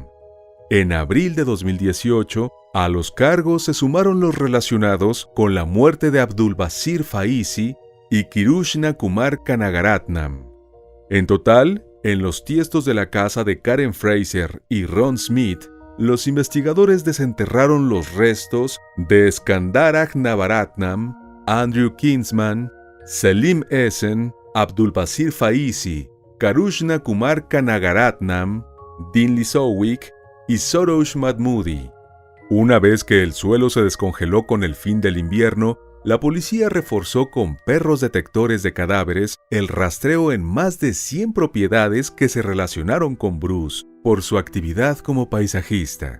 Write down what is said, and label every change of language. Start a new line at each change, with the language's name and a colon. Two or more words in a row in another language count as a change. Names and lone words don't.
Spanish: En abril de 2018, a los cargos se sumaron los relacionados con la muerte de Abdulbasir Faizi y Kirushna Kumar Kanagaratnam. En total, en los tiestos de la casa de Karen Fraser y Ron Smith, los investigadores desenterraron los restos de Skandar Navaratnam, Andrew Kinsman, Selim Essen, Abdulbasir Faizi, Karushna Kumar Kanagaratnam, Dean Lisowick y Soros Mahmoudi. Una vez que el suelo se descongeló con el fin del invierno, la policía reforzó con perros detectores de cadáveres el rastreo en más de 100 propiedades que se relacionaron con Bruce por su actividad como paisajista.